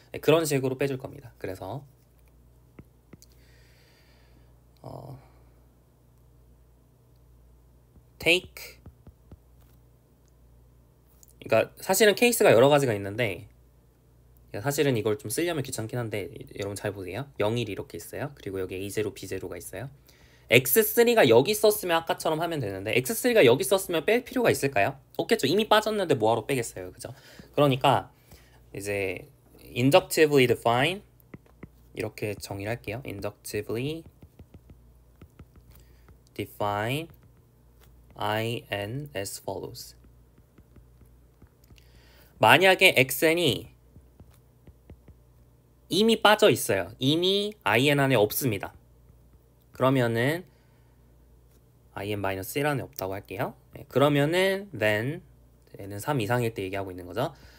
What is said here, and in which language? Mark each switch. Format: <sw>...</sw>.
<ko>네, 그런 식으로 빼줄 겁니다. 그래서 take 그러니까 사실은 케이스가 여러 가지가 있는데 사실은 이걸 좀 쓰려면 귀찮긴 한데 여러분 잘 보세요. 0, 1 이렇게 있어요. 그리고 여기 A0, B0가 있어요. X3가 여기 있었으면 아까처럼 하면 되는데 X3가 여기 있었으면 뺄 필요가 있을까요? 없겠죠. 이미 빠졌는데 뭐하러 빼겠어요. 그죠? 그러니까 이제</ko> <en>inductively define</en> <ko>이렇게 정의를 할게요.</ko> <en>inductively define in as follows.</en> <ko>만약에 xn이 이미 빠져 있어요. 이미 in 안에 없습니다. 그러면은 in-1 안에 없다고 할게요. 네, 그러면은 then 얘는 3 이상일 때 얘기하고 있는 거죠.</ko>